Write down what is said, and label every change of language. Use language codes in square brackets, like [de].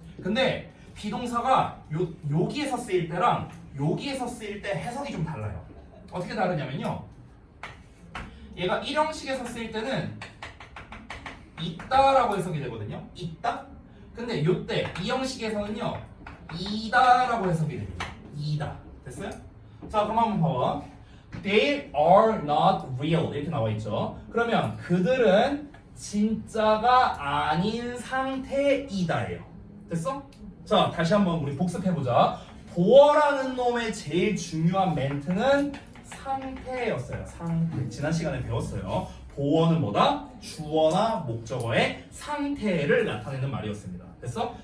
[ko] 근데 비동사가 여기에서 쓰일 때랑 여기에서 쓰일 때 해석이 좀 달라요. 어떻게 다르냐면요 얘가 1형식에서 쓰일 때는 있다라고 해석이 되거든요. 있다? 근데 요때 2형식에서는요 이다라고 해석이 됩니다. 이다. 됐어요? 자 그럼 한번 봐봐. [en] They are not real [ko] 이렇게 나와 있죠. 그러면 그들은 진짜가 아닌 상태이다예요. 됐어? 자 다시 한번 우리 복습해보자. 보어라는 놈의 제일 중요한 멘트는 상태였어요. 상태. 지난 시간에 배웠어요. 보어는 뭐다? 주어나 목적어의 상태를 나타내는 말이었습니다. 됐어?